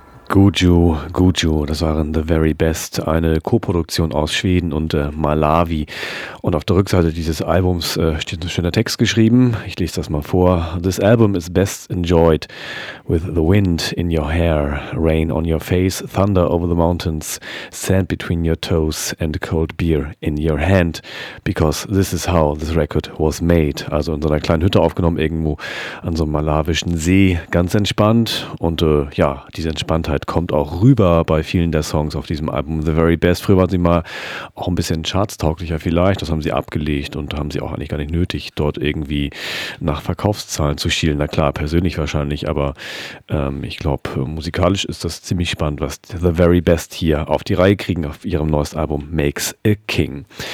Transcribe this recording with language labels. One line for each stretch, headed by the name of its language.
German: Guju, Guju, das waren The Very Best, eine Co-Produktion aus Schweden und Malawi. Und auf der Rückseite dieses Albums steht ein schöner Text geschrieben. Ich lese das mal vor.
English: This album is best enjoyed with the wind in your hair, rain on your face, thunder over the mountains, sand between your toes and cold beer in your hand. Because this is how this record was made.
German: Also in so einer kleinen Hütte aufgenommen, irgendwo an so einem malawischen See, ganz entspannt. Und ja, diese Entspanntheit kommt auch rüber bei vielen der Songs auf diesem Album The Very Best. Früher waren sie mal auch ein bisschen chartstauglicher vielleicht. Das haben sie abgelegt und haben sie auch eigentlich gar nicht nötig, dort irgendwie nach Verkaufszahlen zu schielen. Na klar, persönlich wahrscheinlich, aber ich glaube, musikalisch ist das ziemlich spannend, was The Very Best hier auf die Reihe kriegen auf ihrem neuesten Album Makes a King.